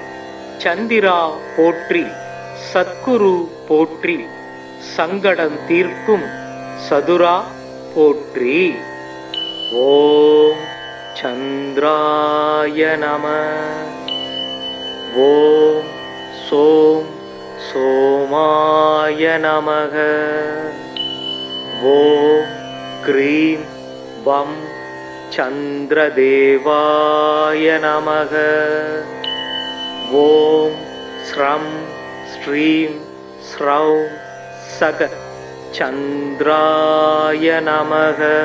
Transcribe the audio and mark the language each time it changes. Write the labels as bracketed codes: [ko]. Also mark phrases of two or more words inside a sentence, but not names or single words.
[ta] சந்திரா போற்றி சத்குரு போற்றி சங்கடம் தீர்க்கும் சதுரா போற்றி. [sa] ॐ चन्द्राय नमः. ॐ सोम् सोमाय नमः। ॐ क्रीं वं चन्द्रदेवाय नमः। ॐ स्रं श्रीं स्रौं सग चन्द्राय नमः।